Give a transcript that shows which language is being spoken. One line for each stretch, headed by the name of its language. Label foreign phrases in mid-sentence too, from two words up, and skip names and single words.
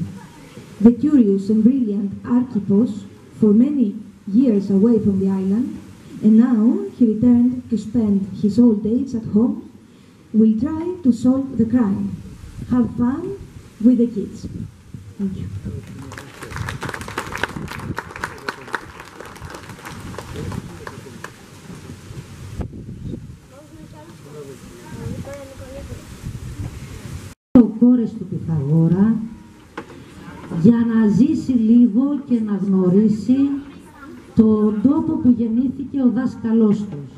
English: The curious and brilliant Archippos, for many years away from the island, and now he returned to spend his old age at home, will try to solve the crime. Have fun with the kids. Thank you.
Greek: Ο κόρες του Πυθαγόρα για να ζήσει λίγο και να γνωρίσει τον τόπο που γεννήθηκε ο δάσκαλός τους.